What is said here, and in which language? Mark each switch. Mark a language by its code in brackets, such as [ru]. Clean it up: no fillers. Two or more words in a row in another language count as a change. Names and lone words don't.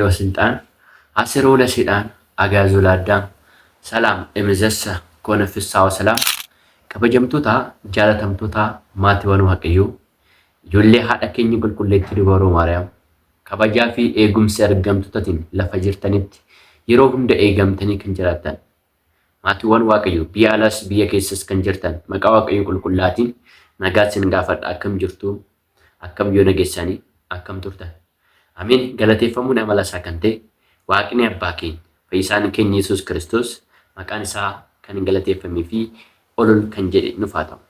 [gez] ወሥልጣን አሰሮ ለሰይጣን አግዓዞ ለአዳም ሰላም እምይእዜሰ ኮነ ፍስሐ ወሰላም [om] kabajamtoota jaalatamtoota maatiiwwan Waaqayyoo ijoollee haadha keenya qulqulleettii dubaroo Maariyaam kabajaa fi eegumsa argamtootatiin lafa jirtanitti yeroo hunda eegamtanii kan jiraattan maatiiwwan Waaqayyoo biyya alaas biyya keessas kan jirtan maqaa Waaqayyoo qulqullaatiin nagaa isin gaafadha akkam jirtu akkam yoo nageessanii akkam turtan amiin galateeffamuu nama lasaa kan ta'e Waaqni abbaa keenya Fayyisaan keenya Yesuus Kiristoos maqaan isaa kan hin galateeffamee fi olol kan jedhe nuuf haa ta'u.